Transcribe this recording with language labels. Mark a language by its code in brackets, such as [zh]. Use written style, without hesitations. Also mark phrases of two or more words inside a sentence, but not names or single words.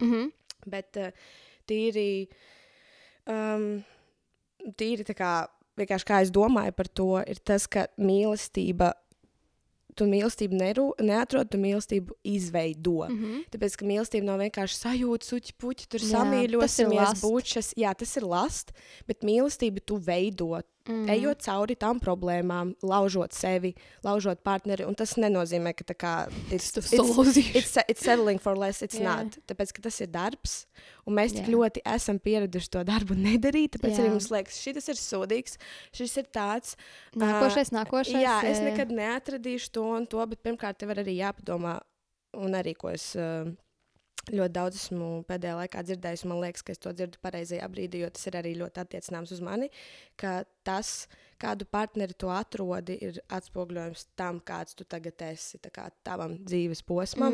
[lv] Bet tīri tā kā vienkārši kā es domāju par to, ir tas, ka mīlestība, tu mīlestību neatrod, tu mīlestību izveido. Tāpēc, ka mīlestība nav vienkārši sajūta, suķi, puķi, tur samīļosimies, bučas. Jā, tas ir last, bet mīlestību tu veido. Ejot cauri tām problēmām, laužot sevi, laužot partneri, un tas nenozīmē, ka tā kā [en] it's settling for less, it's not. [lv] Tāpēc, ka tas ir darbs, un mēs tik ļoti esam pieraduši to darbu nedarīt, tāpēc arī mums liekas, šis ir sūdīgs, šis ir tāds. Nākošais. Jā, es nekad neatradīšu to un to, bet pirmkārt tev arī jāpadomā, un arī, ko es ļoti daudz esmu pēdējā laikā dzirdējis, un man liekas, ka es to dzirdu pareizajā brīdī, jo tas ir arī ļoti attiecināms uz mani, ka tas, kādu partneri tu atrodi, ir atspoguļojums tam, kāds tu tagad esi, tā kā tavam dzīves posmam.